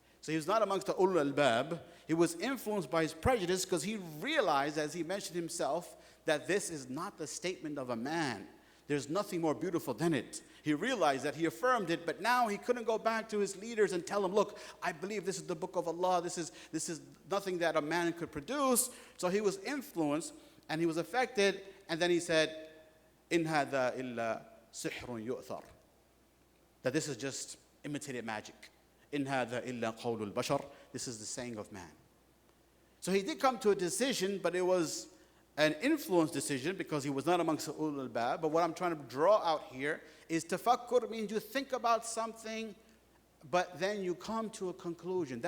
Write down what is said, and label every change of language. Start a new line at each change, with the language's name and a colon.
English: So he was not amongst the Ulul Albab. He was influenced by his prejudice because he realized, as he mentioned himself, that this is not the statement of a man. There's nothing more beautiful than it. He realized that, he affirmed it, but now he couldn't go back to his leaders and tell them, look, I believe this is the book of Allah. This is nothing that a man could produce. So he was influenced and he was affected. And then he said,
Arabic: إِنْ هَذَا إِلَّا سِحْرٌ يُؤْثَرٌ.
English: That this is just imitated magic.
Arabic: إِنْ هَذَا إِلَّا قَوْلُ الْبَشَرِ.
English: This is the saying of man. So he did come to a decision, but it was an influence decision because he was not amongst the Ulul Albab. But what I'm trying to draw out here is tafakkur means you think about something, but then you come to a conclusion.